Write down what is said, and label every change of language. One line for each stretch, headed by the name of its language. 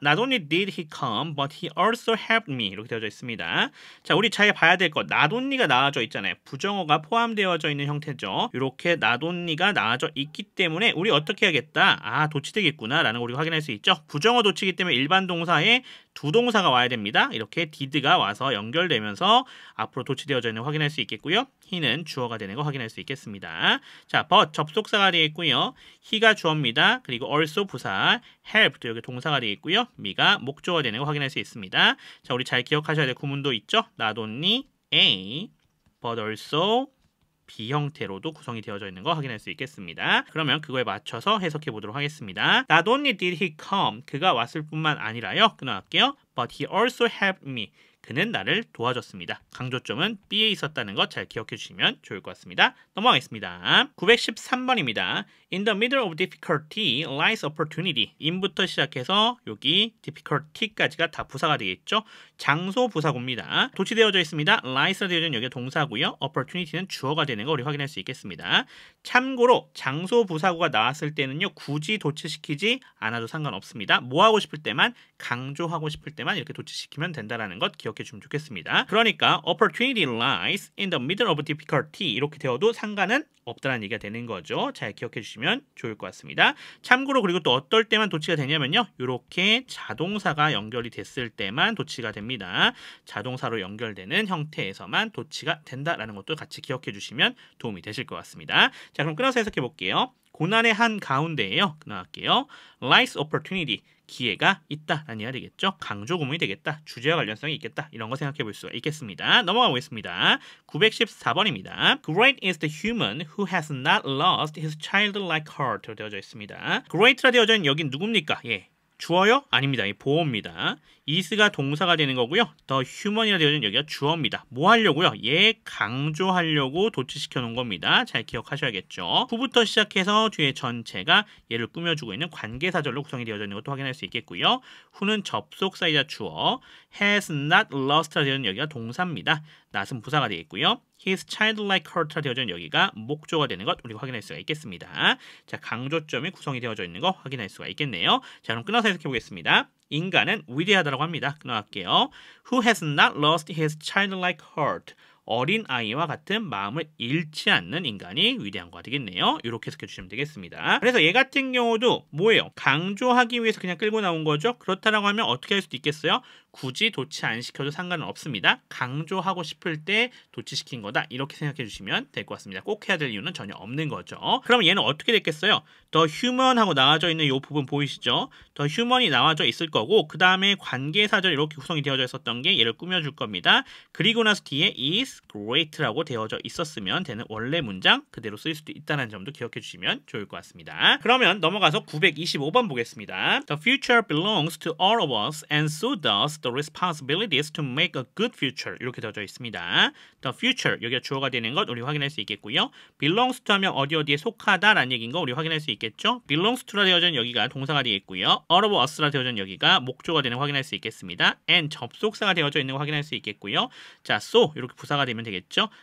English: Not only did he come, but he also helped me.
Korean: 이렇게 되어져 있습니다. 자, 우리 잘 봐야 될 것. not only가 나와져 있잖아요. 부정어가 포함되어져 있는 형태죠. 이렇게 not only가 나와져 있기 때문에 우리 어떻게 해야겠다? 아, 도치되겠구나 라는 걸 우리가 확인할 수 있죠. 부정어 도치기 때문에 일반 동사에 두 동사가 와야 됩니다. 이렇게 did가 와서 연결되면서 앞으로 도치되어져 있는 거 확인할 수 있겠고요. he는 주어가 되는 거 확인할 수 있겠습니다. 자, but 접속사가 되겠고요. he가 주어입니다. 그리고 also 부사, help도 여기 동사가 되겠고요. me가 목적어가 되는 거 확인할 수 있습니다. 자, 우리 잘 기억하셔야 될 구문도 있죠. not only A, but also B 형태로도 구성이 되어져 있는 거 확인할 수 있겠습니다. 그러면 그거에 맞춰서 해석해 보도록 하겠습니다.
English: Not only did he come,
Korean: 그가 왔을 뿐만 아니라요.
English: 끊어갈게요. But he also helped me.
Korean: 그는 나를 도와줬습니다. 강조점은 B에 있었다는 것 잘 기억해 주시면 좋을 것 같습니다. 넘어가겠습니다. 913번입니다.
English: In the middle of difficulty lies opportunity.
Korean: in부터 시작해서 여기 difficulty까지가 다 부사가 되겠죠. 장소 부사고입니다. 도치되어져 있습니다. lies가 되어져 있는 여기가 동사고요. opportunity는 주어가 되는 거 우리 확인할 수 있겠습니다. 참고로 장소 부사고가 나왔을 때는요. 굳이 도치시키지 않아도 상관없습니다. 뭐 하고 싶을 때만 강조하고 싶을 때만 이렇게 도치시키면 된다는 것 기억해 주시면 좋겠습니다. 그러니까
English: opportunity lies in the middle of difficulty
Korean: 이렇게 되어도 상관은 없다는 얘기가 되는 거죠. 잘 기억해 주시면 좋을 것 같습니다. 참고로 그리고 또 어떨 때만 도치가 되냐면요. 이렇게 자동사가 연결이 됐을 때만 도치가 됩니다. 자동사로 연결되는 형태에서만 도치가 된다라는 것도 같이 기억해 주시면 도움이 되실 것 같습니다. 자, 그럼 끊어서 해석해 볼게요. 고난의 한 가운데에요. 끊어갈게요.
English: lies opportunity.
Korean: 기회가 있다라는 이해가 되겠죠. 강조 구문이 되겠다. 주제와 관련성이 있겠다. 이런 거 생각해 볼 수가 있겠습니다. 넘어가 보겠습니다. 914번입니다.
English: Great is the human who has not lost his childlike heart로 되어져 있습니다.
Korean: Great라 되어져 있는 여긴 누굽니까? 예. 주어요? 아닙니다. 이 보어입니다. is가 동사가 되는 거고요. the human이라 되어진 여기가 주어입니다. 뭐 하려고요? 얘 강조하려고 도치시켜 놓은 겁니다. 잘 기억하셔야겠죠. who부터 시작해서 뒤에 전체가 얘를 꾸며주고 있는 관계사절로 구성이 되어져 있는 것도 확인할 수 있겠고요. who는 접속사이자 주어, has not lost라 되어진 여기가 동사입니다. not은 부사가 되겠고요. his childlike heart라 되어져 있는 여기가 목조가 되는 것 우리가 확인할 수가 있겠습니다. 자, 강조점이 구성이 되어져 있는 거 확인할 수가 있겠네요. 자, 그럼 끊어서 해석해 보겠습니다. 인간은 위대하다라고 합니다. 끊어갈게요.
English: Who has not lost his childlike heart.
Korean: 어린 아이와 같은 마음을 잃지 않는 인간이 위대한 거가 되겠네요. 이렇게 해석해 주시면 되겠습니다. 그래서 얘 같은 경우도 뭐예요? 강조하기 위해서 그냥 끌고 나온 거죠. 그렇다라고 하면 어떻게 할 수도 있겠어요? 굳이 도치 안 시켜도 상관은 없습니다. 강조하고 싶을 때 도치시킨 거다. 이렇게 생각해 주시면 될 것 같습니다. 꼭 해야 될 이유는 전혀 없는 거죠. 그럼 얘는 어떻게 됐겠어요? The human 하고 나와져 있는 이 부분 보이시죠? The human이 나와져 있을 거고 그 다음에 관계사절 이렇게 구성이 되어져 있었던 게 얘를 꾸며줄 겁니다. 그리고 나서 뒤에 is is great라고 되어져 있었으면 되는 원래 문장 그대로 쓸 수도 있다는 점도 기억해 주시면 좋을 것 같습니다. 그러면 넘어가서 925번 보겠습니다.
English: The future belongs to all of us and so does the responsibilities to make a good future.
Korean: 이렇게 되어져 있습니다. The future, 여기가 주어가 되는 것 우리 확인할 수 있겠고요. belongs to 하면 어디에 속하다라는 얘기인 거 우리 확인할 수 있겠죠. belongs to라 되어져 있는 여기가 동사가 되겠고요. all of us라 되어져 있는 여기가 목조가 되는 거 확인할 수 있겠습니다. and 접속사가 되어져 있는 거 확인할 수 있겠고요. 자, so 이렇게 부사가 되면 되겠죠.